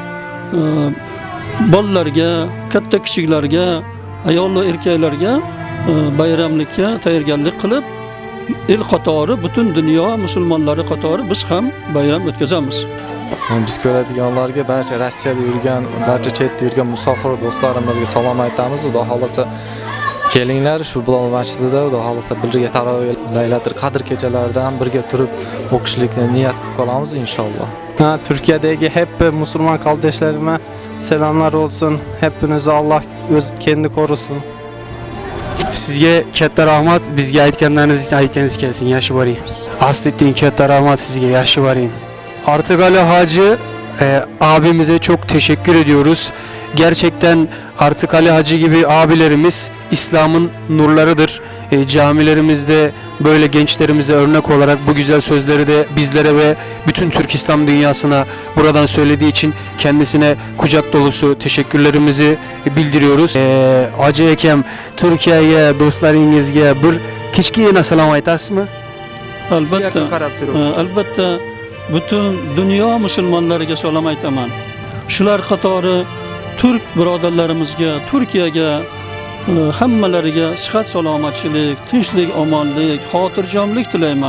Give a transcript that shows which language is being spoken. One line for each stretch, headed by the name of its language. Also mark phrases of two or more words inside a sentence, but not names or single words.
Uzbek: Bolalarga, katta kichiklarga, ayol va erkaklarga bayramlikka tayyorgarlik qilib, el qatori, butun dunyo musulmonlari qatori biz ham bayram o'tkazamiz. Biz ko'radiganlarga, barcha Rossiyada yurgan, barcha chetda yurgan musofir do'stlarimizga salom aytamiz. Xudo xolasa kelinglar shu Bilol masjidida, xudo xolasa birga taroveh, Laylatul Qadr kechalarida ham birga turib o'qishlikni niyat qilib qolamiz inshaalloh.
Turkish: Türkiye'deki hep Müslüman kardeşlerime selamlar olsun. Hepinizi Allah kendi korusun.
Uzbek: Sizga katta rahmat, bizga aytganlaringiz uchun aytganingiz kelsin. Yaxshi boring. Asliddin katta rahmat sizga, yaxshi boring.
Turkish: Ortiqali Hacı abimize çok teşekkür ediyoruz. Gerçekten Ortiqali Hacı gibi abilerimiz İslam'ın nurlarıdır. camilerimizde böyle gençlerimize örnek olarak bu güzel sözleri de bizlere ve bütün Türk İslam dünyasına buradan söylediği için kendisine kucak dolusu teşekkürlerimizi bildiriyoruz.
Uzbek: Hacı Ekem, Türkiye'ye, dostlaringizga bir kichkina salom aytasizmi? Albatta, albatta bütün dünya musulmonlariga salom aytaman. Shular qatori Türk birodarlarimizga, Turkiyaga, hammalariga sihat salomatchilik, tinchlik, omonlik, xotirjamlik tilayman.